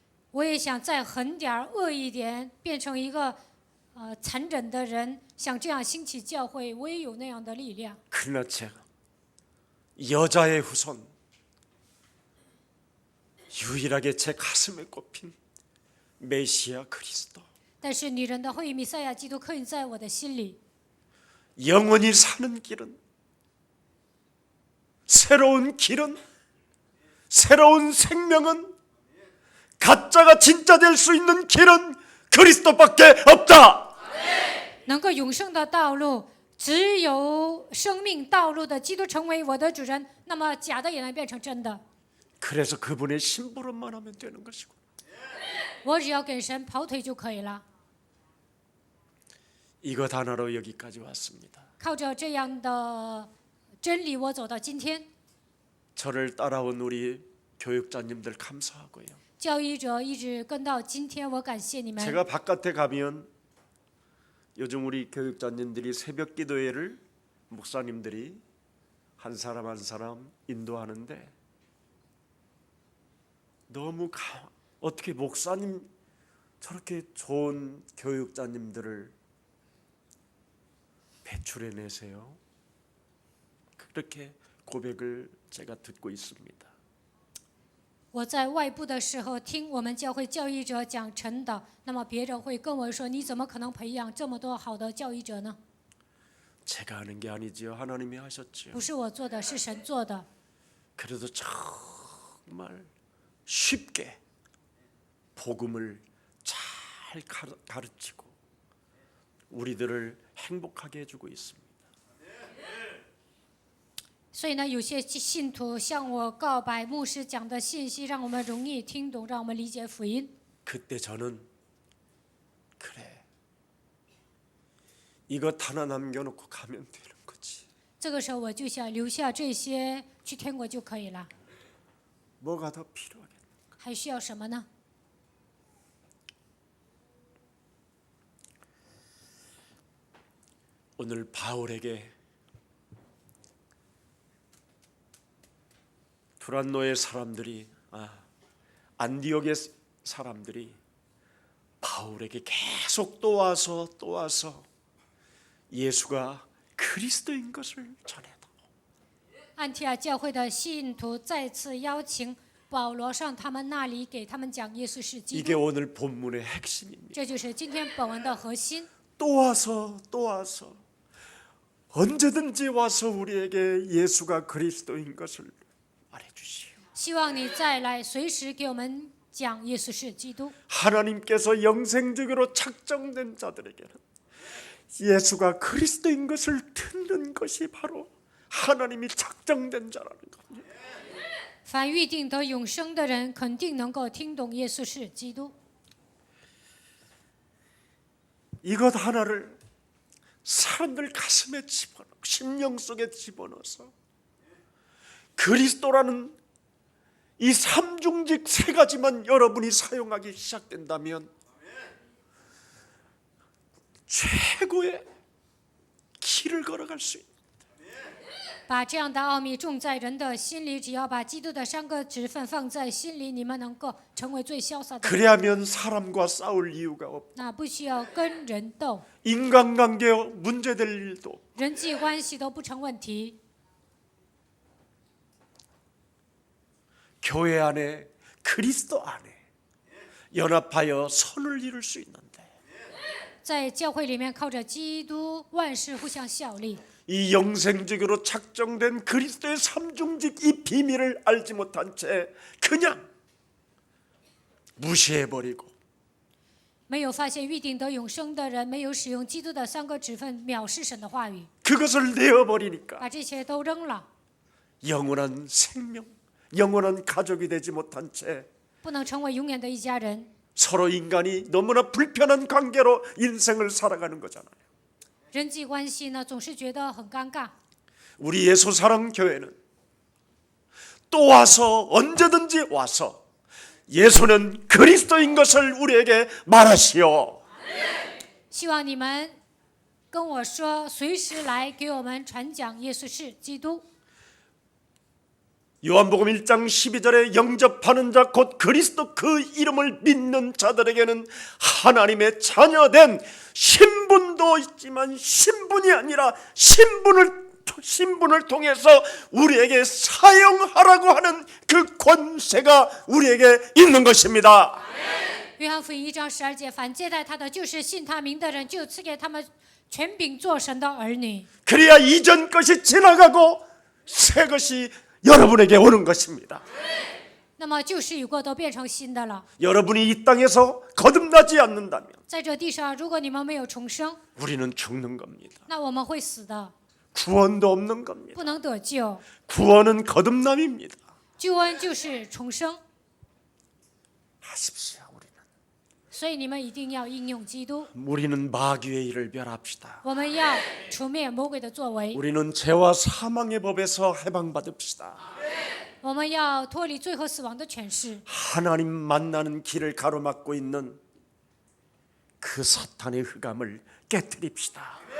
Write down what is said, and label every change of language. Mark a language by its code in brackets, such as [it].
[zh] 我也想再狠点儿、恶一点，变成一个残忍的人，想这样兴起教会，我也有那样的力量。 [ko] 그러나 제가 여자의 후손 유일하게 제 가슴에 꼽힌 메시아 그리스도 [zh] 但是女人的后裔弥赛亚基督刻印在我的心里。 [ko] 영원히 사는 길은 새로운 길은 새로운 생명은 가짜가 진짜 될 수 있는 길은 그리스도밖에 없다. [zh] 能够永生的道路，只有生命道路的基督成为我的主人，那么假的也能变成真的。 [ko] 그래서 그분의 심부름만 하면 되는 것이고 [zh] 我只要给神跑腿就可以了。 [ko] 이것 하나로 여기까지 왔습니다. [zh] 靠着这样的真理，我走到今天。 [ko] 저를 따라온 우리 교육자님들 감사하고요. [zh] 教育者一直跟到今天，我感谢你们。 [ko] 제가 바깥에 가면 요즘 우리 교육자님들이 새벽 기도회를 목사님들이 한 사람 한 사람 인도하는데 너무 어떻게 목사님 저렇게 좋은 교육자님들을 배출해내세요? 그렇게 고백을 제가 듣고 있습니다. [zh] 我在外部的时候听我们教会教育者讲陈导，那么别人会跟我说：“你怎么可能培养这么多好的教育者呢？ [ko] 제가 하는 게 아니지요. 하나님이 하셨지요. [zh] 不是我做的，是神做的。 [ko] 그래도 정말 쉽게 복음을 잘 가르치고 우리들을 행복하게 해주고 있습니다. [zh] 所以呢，有些信徒向我告白，牧师讲的信息让我们容易听懂，让我们理解福音。 [ko] 그때 저는 그래 이것 하나 남겨놓고 가면 되는 거지. [zh] 这个时候我就想留下这些去天国就可以了， [ko] 뭐가 더 필요하겠나? [zh] 还需要什么呢？ [ko] 오늘 바울에게 두란노의 사람들이 안디옥의 사람들이 바울에게 계속 또 와서 예수가 그리스도인 것을 전해다. [zh] 安提阿教会的信徒再次邀请保罗上他们那里，给他们讲耶稣是基 [ko] 이게 [zh] 督。 [ko] 오늘 본문의 핵심입니다. [zh] 这就是今天本文的核心。 [ko] 또 와서 언제든지 와서 우리에게 예수가 그리스도인 것을 말해주시오. [zh] 希望你再来，随时给我们讲耶稣是基督。 [ko] 하나님께서 영생적으로 작정된 자들에게는 예수가 그리스도인 것을 듣는 것이 바로 하나님이 작정된 자라는 겁니다. [zh] 凡预定得永生的人，肯定能够听懂耶稣是基督。 [ko] 이것 하나를 사람들 가슴에 집어넣고 심령 속에 집어넣어서 그리스도라는 이 삼중직 세 가지만 여러분이 사용하기 시작된다면 최고의 길을 걸어갈 수 있습니다. [zh] 把这样的奥秘种在人的心里，只要把基督的三个职分放在心里，你们能够成为最潇洒的人。 [ko] 그래야면 사람과 싸울 이유가 없고 [zh] 那不需要跟人斗， [ko] 인간관계 문제될 일도 [zh] 人际关系都不成问题。 [ko] 교회 안에 그리스도 안에 연합하여 선을 이룰 수 있는데 [zh] 在教会里面，靠着基督，万事互相效力。 [ko] 이 영생적으로 작정된 그리스도의 삼중직 이 비밀을 알지 못한 채 그냥 무시해버리고 [zh] 没有发现预定得永生的人，没有使用基督的三个职分，藐视神的话语， [ko] 그것을 내어버리니까 [zh] 把这些都扔了， [ko] 영원한 생명, 영원한 가족이 되지 못한 채 [zh] 不能成为永远的一家人， [ko] 서로 인간이 너무나 불편한 관계로 인생을 살아가는 거잖아요. [zh] 人际关系呢总是觉得很尴尬。 [ko] 우리 예수사랑 교회는 또 와서 언제든지 와서 예수는 그리스도인 것을 우리에게 말하시오. [zh] 希望你们跟我说，随时来给我们传讲耶稣是基督。 [ko] 요한복음 1장 12절에 영접하는 자 곧 그리스도 그 이름을 믿는 자들에게는 하나님의 자녀된 신분도 있지만 신분이 아니라 신분을 통해서 우리에게 사용하라고 하는 그 권세가 우리에게 있는 것입니다. [zh] 约翰福音1章12节，凡接待他的，就是信他名的人，就赐给他们权柄做神的儿女。 [ko] 그래야 이전 것이 지나가고 새 것이 여러분에게 오는 것입니다. [zh] 那么旧事已过，都变成新的了。 [ko] 여러분이 이 땅에서 거듭나지 않는다면 [zh] 在这地上，如果你们没有重生， [ko] 우리는 죽는 겁니다. [zh] 那我们会死的， [ko] 구원도 없는 겁니다. [zh] 不能得救。 [ko] 구원은 거듭남입니다. [zh] 救恩就是重生， [ko] 하십시오. 우리는 [zh] 所以你们一定要应用基督。 [ko] 우리는 마귀의 일을 멸합시다. [zh] 我们要除灭魔鬼的作为， [ko] 우리는 죄와 사망의 법에서 해방받읍시다. [zh] 我们要脱离罪和死亡的权势。 [ko] 하나님 만나는 길을 가로막고 있는 그 사탄의 흑암을 깨뜨립시다.